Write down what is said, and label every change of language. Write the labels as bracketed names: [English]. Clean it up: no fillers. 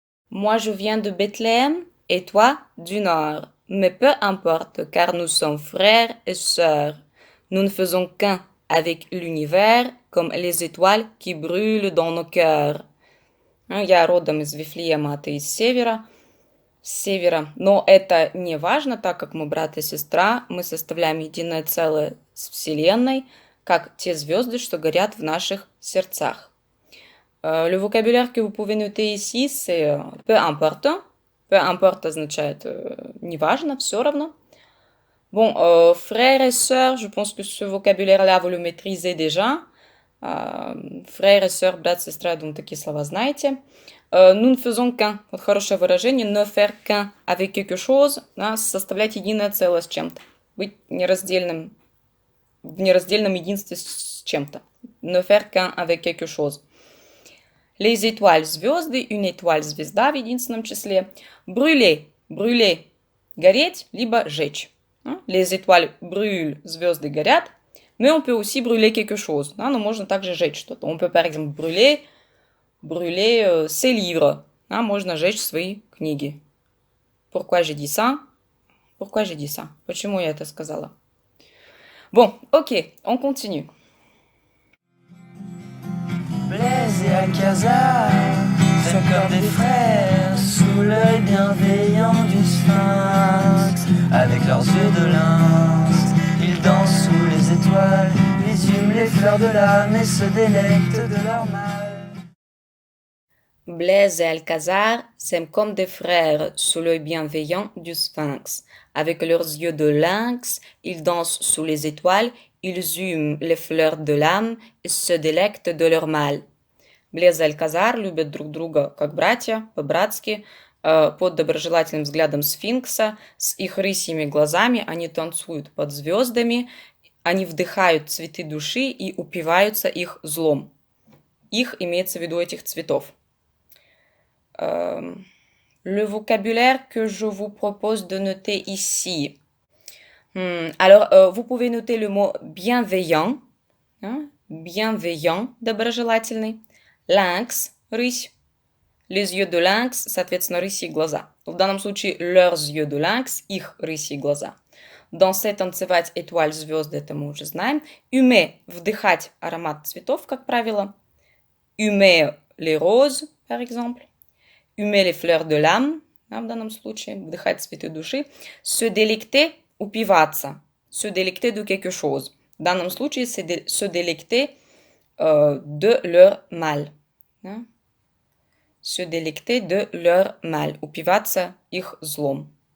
[French] Moi, je viens de Bethléem et toi du Nord. Mais peu importe, car nous sommes frères et sœurs. Nous ne faisons qu'un avec l'univers, comme les étoiles qui brûlent dans nos cœurs. [Russian] Я родом из Вифлеема, а ты из севера. С севера. Но это не важно, так как мы брат и сестра, мы составляем единое целое с Вселенной, как те звезды, что горят в наших сердцах. [French] Le vocabulaire que vous pouvez noter ici, c'est peu importe. Peu importe [Russian] означает неважно, все равно. [French] Bon, frères et sœurs, je pense que ce vocabulaire-là, vous le maîtrisez déjà. Frères et sœurs, [Russian] брат, сестра, я думаю, такие слова знаете. [French] Nous ne faisons qu'un. [Russian] Вот хорошее выражение. [French] Ne faire qu'un avec quelque chose. [Russian] Да, составлять единое целое с чем-то. Быть в нераздельном единстве с чем-то. [French] Ne faire qu'un avec quelque chose. Les étoiles, [Russian] звезды, [French] une étoile, [Russian] звезда в единственном числе. Brûler, brûler, гореть, либо жечь. [French] Les étoiles brûlent, [Russian] звезды горят. [French] Mais on peut aussi brûler quelque chose. [Russian] Но можно также жечь что-то. [French] On peut par exemple brûler ses livres. [Russian] Можно жечь свои книги. [French] Pourquoi j'ai dit ça? Pourquoi j'ai dit ça? [Russian] Почему я это сказала? [French] Bon, ok, on continue. Blaise et Alcazar, c'est comme des frères, sous l'œil bienveillant du sphinx. Avec leurs yeux de lynx, ils dansent sous les étoiles, ils hument les fleurs de l'âme et se délectent de leur mal. Blaise et Alcazar s'aiment comme des frères sous l'œil bienveillant du sphinx. Avec leurs yeux de lynx, ils dansent sous les étoiles, ils hument les fleurs de l'âme и se délectent de leur mal. [Russian] Блез и Альказар любят друг друга как братья, по-братски, под доброжелательным взглядом сфинкса, с их рысьими глазами они танцуют под звездами, они вдыхают цветы души и упиваются их злом. Их имеется в виду этих цветов. [French] Le vocabulaire que je vous propose de noter ici. Alors, vous pouvez noter le mot bienveillant, bienveillant, доброжелательный, lynx, рысь, les yeux de lynx, соответственно, [Russian] рысьи глаза. В данном случае, [French] leurs yeux de lynx, [Russian] их рысьи глаза. Danser, танцевать, étoile, звезды, это мы уже знаем. Humer, вдыхать аромат цветов, как правило. [French] Humer, les roses, par exemple. Humer, les fleurs de l'âme, [Russian] в данном случае, вдыхать цветы души. [French] Se délecter, упиваться, se délecter de quelque chose. [Russian] В данном случае, [French] c'est se délecter de leur mal. Se délecter de leur mal. [Russian] Упиваться их злом.